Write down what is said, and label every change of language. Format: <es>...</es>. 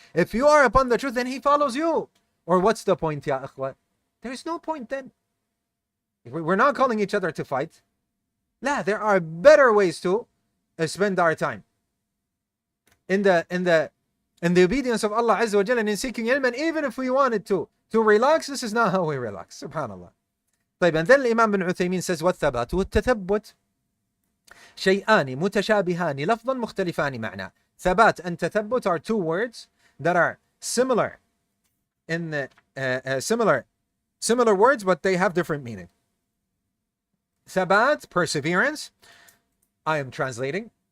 <en>If you are upon the truth, then he follows you. Or what's the point, ya akhwa? There's no point then. We're not calling each other to fight. La, there are better ways to spend our time. In the obedience of Allah Azza wa Jalla, and in seeking ilm. And even if we wanted to relax, this is not how we relax. Subhanallah.</en> <ar>طيب,</ar> <en>and then Imam bin Uthaymeen says,</en> <ar>وَالثَّبَاتُ وَالتَّثَبُّتُ شيئان متشابهان لفظا مختلفان معنى.</ar> <en>Thabat and tathabbut are two words that are similar in similar words, but they have different meaning. Thabat, perseverance. I am translating.</en>